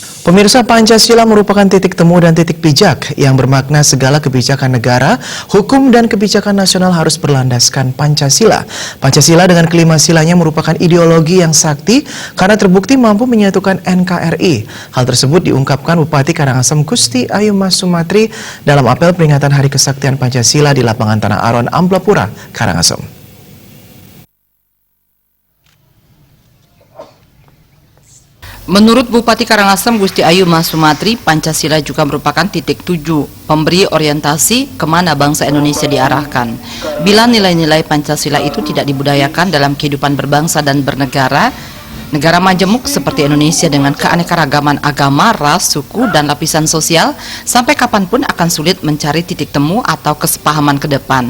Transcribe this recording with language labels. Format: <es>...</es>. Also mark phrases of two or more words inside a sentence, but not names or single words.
<id>Pemirsa, Pancasila merupakan titik temu dan titik pijak yang bermakna segala kebijakan negara, hukum dan kebijakan nasional harus berlandaskan Pancasila. Pancasila dengan kelima silanya merupakan ideologi yang sakti karena terbukti mampu menyatukan NKRI. Hal tersebut diungkapkan Bupati Karangasem Gusti Ayu Mas Sumatri dalam apel peringatan Hari Kesaktian Pancasila di lapangan Tanah Aron, Amplapura, Karangasem. Menurut Bupati Karangasem Gusti Ayu Mas Sumatri, Pancasila juga merupakan titik tuju, pemberi orientasi kemana bangsa Indonesia diarahkan. Bila nilai-nilai Pancasila itu tidak dibudayakan dalam kehidupan berbangsa dan bernegara, negara majemuk seperti Indonesia dengan keanekaragaman agama, ras, suku, dan lapisan sosial, sampai kapanpun akan sulit mencari titik temu atau kesepahaman ke depan.</id>